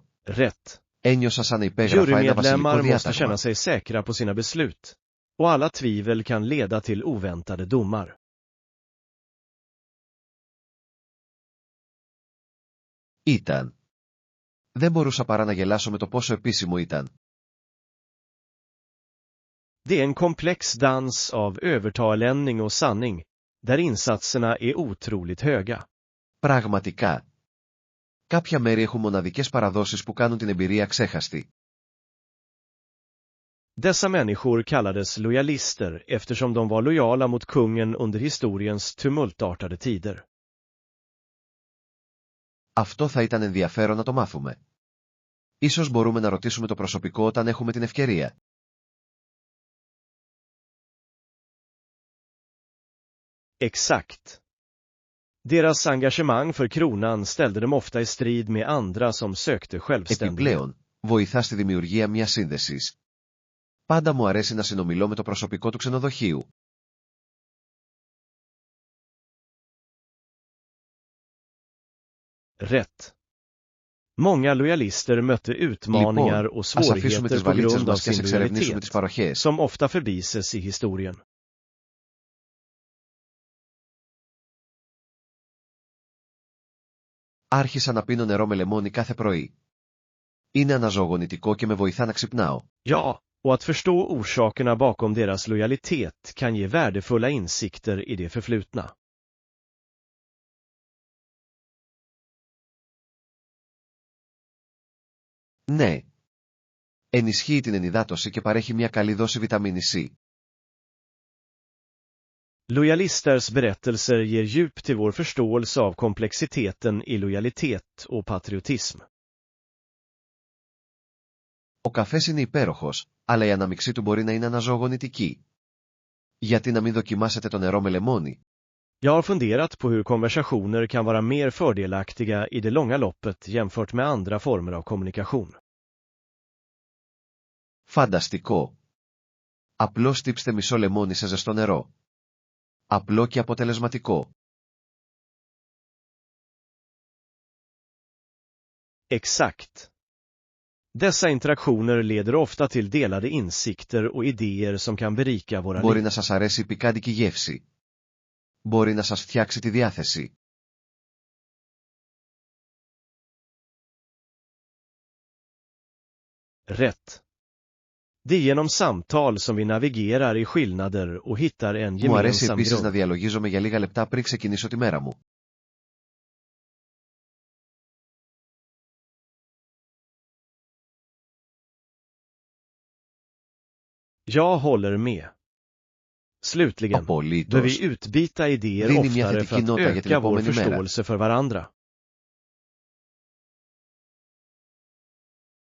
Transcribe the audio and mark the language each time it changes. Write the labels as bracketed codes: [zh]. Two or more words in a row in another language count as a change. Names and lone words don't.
[sv] Rätt. [el] Ένιωσα σαν να υπέγραφα ένα βασιλικό [sv] Jurymedlemmar måste [el] διάταγμα. [sv] känna sig säkra på sina beslut. Och alla tvivel kan leda till oväntade domar. [el] Ήταν. Δεν μπορούσα παρά να γελάσω με το πόσο επίσημο ήταν. [sv] Det är en komplex dans av övertalning och sanning, där insatserna är otroligt höga. [el] Πραγματικά. Κάποια μέρη έχουν μοναδικές παραδόσεις που κάνουν την εμπειρία ξέχαστη. [sv] Dessa människor kallades lojalister eftersom de var lojala mot kungen under historiens tumultartade tider. [el] Αυτό θα ήταν ενδιαφέρον να το μάθουμε. Ίσως μπορούμε να ρωτήσουμε το προσωπικό όταν έχουμε την ευκαιρία. [sv] Exakt. Deras engagemang för kronan ställde dem ofta i strid med andra som sökte självständighet. [el] Επιπλέον, βοηθά στη δημιουργία μιας σύνδεσης. Πάντα μου αρέσει να συνομιλώ με το προσωπικό του ξενοδοχείου. [sv] Rätt. Många lojalister mötte utmaningar [el] Λοιπόν, [sv] och [el] ας αφήσουμε τις [sv] svårigheter på [el] βαλίτσες [sv] grund av [el] μας και ας [sv] sin [el] εξερευνήσουμε τις [sv] lojalitet, [el] παροχές. [sv] som ofta förbises i historien. [el] Άρχισα να πίνω νερό με λεμόνι κάθε πρωί. Είναι αναζωογονητικό και με βοηθά να ξυπνάω. [sv] Ja, och att förstå orsakerna bakom deras lojalitet kan ge värdefulla insikter i det förflutna. [el] Ναι. Ενισχύει την ενυδάτωση και παρέχει μια καλή δόση βιταμίνη C. [sv] Lojalisters berättelser ger djup till vår förståelse av komplexiteten i lojalitet och patriotism. [el] Ο καφές είναι υπέροχος, αλλά η αναμειξή του μπορεί να είναι αναζωογονητική. Γιατί να μην δοκιμάσετε το νερό με λεμόνι? [sv] Jag har funderat på hur konversationer kan vara mer fördelaktiga i det långa loppet jämfört med andra former av kommunikation. [el] Φανταστικό. Απλώς τύψτε μισό λεμόνι σε ζεστό νερό. Απλό και αποτελεσματικό. [sv] Exakt. Dessa interaktioner leder ofta till delade insikter och idéer som kan berika våra [el] Μπορεί [sv] liv. [el] να σας αρέσει η πικάντικη γεύση. Μπορεί να σας φτιάξει τη διάθεση. [sv] Rätt. Det är genom samtal som vi navigerar i skillnader och hittar en [el] Μου αρέσει [sv] gemensam [el] επίσης να [sv] grund. [el] διαλογίζομαι για λίγα λεπτά πριν ξεκινήσω τη μέρα μου. [sv] Jag håller med. Slutligen, bör [el] Απολύτως. [sv] vi utbyta idéer [el] Δίνει μια [sv] oftare för [el] θετική [sv] att [el] νότα για την [sv] öka vår [el] επόμενη μέρα. [sv] förståelse för varandra.